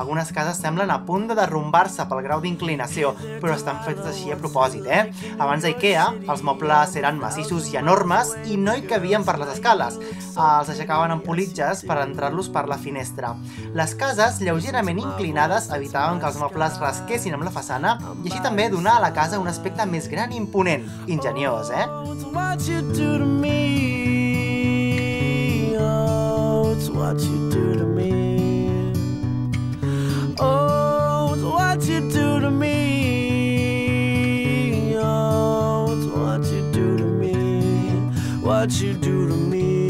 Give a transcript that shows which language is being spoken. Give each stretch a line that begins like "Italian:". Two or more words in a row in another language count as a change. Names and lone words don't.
Catalan: Algunes cases semblen a punt de derrumbar-se pel grau d'inclinació, però estan fetes així a propòsit, Abans d'Ikea, els mobles eren massissos i enormes i no hi cabien per les escales. Els aixecaven amb politges per entrar-los per la finestra. Les cases, lleugerament inclinades, evitaven que els mobles rasquessin amb la façana i així també donar a la casa un aspecte més gran i imponent. Ingeniós,
English: What you do to me, oh, it's what you do to me, oh, it's what you do to me, oh, it's what you do to me, what you do to me.